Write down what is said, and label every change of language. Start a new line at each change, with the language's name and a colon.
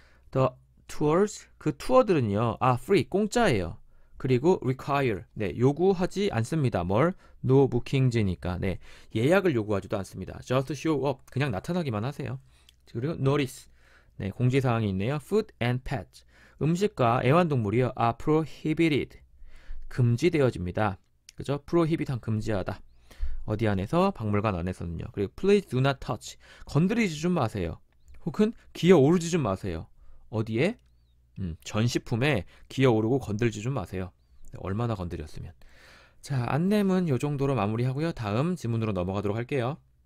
English: The tours,
Korean: 그 투어들은요,
English: free,
Korean: 공짜예요. 그리고 require, 네, 요구하지 않습니다. 뭘?
English: No bookings
Korean: 니까, 네, 예약을 요구하지도 않습니다.
English: Just show up,
Korean: 그냥 나타나기만 하세요. 그리고 notice, 네, 공지사항이 있네요.
English: Food and pets,
Korean: 음식과 애완동물이요,
English: are prohibited,
Korean: 금지되어집니다. 그죠? prohibit 한 금지하다. 어디 안에서? 박물관 안에서는요. 그리고
English: please do not touch,
Korean: 건드리지 좀 마세요. 혹은 기어 오르지 좀 마세요. 어디에? 전시품에 기어 오르고 건들지 좀 마세요. 얼마나 건드렸으면. 자, 안내문 요 정도로 마무리하고요. 다음 지문으로 넘어가도록 할게요.